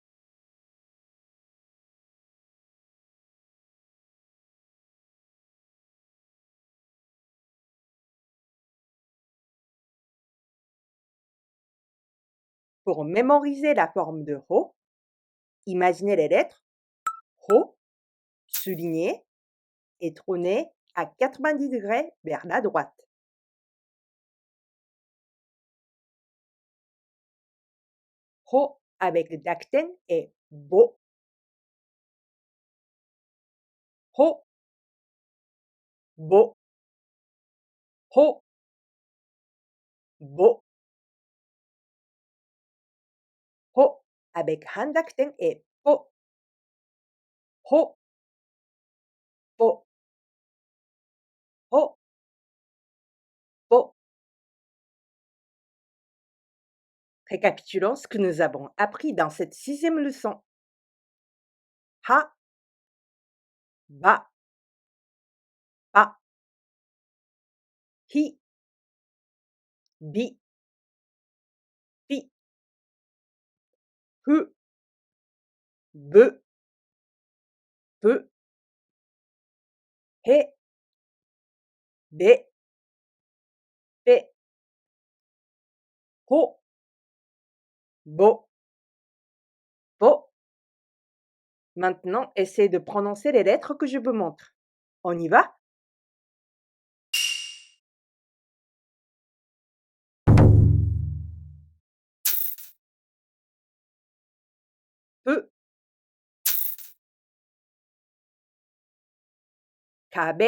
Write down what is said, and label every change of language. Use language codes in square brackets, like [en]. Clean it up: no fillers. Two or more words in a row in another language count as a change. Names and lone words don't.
[fr] Pour mémoriser la forme de ho, imaginez les lettres ho soulignées et tournées à 90 degrés vers la droite. Ho avec le dakten est bo. Ho, bo, ho, bo. Ho avec handakten est po. Ho, po, ho, po. Récapitulons ce que nous avons appris dans cette 6e leçon. Ha, ba, pa, hi, bi, pi, hu, be, pe, he, be, pe, ho, bo, po. Maintenant, essayez de prononcer les lettres que je vous montre. On y va? Peu, kabe.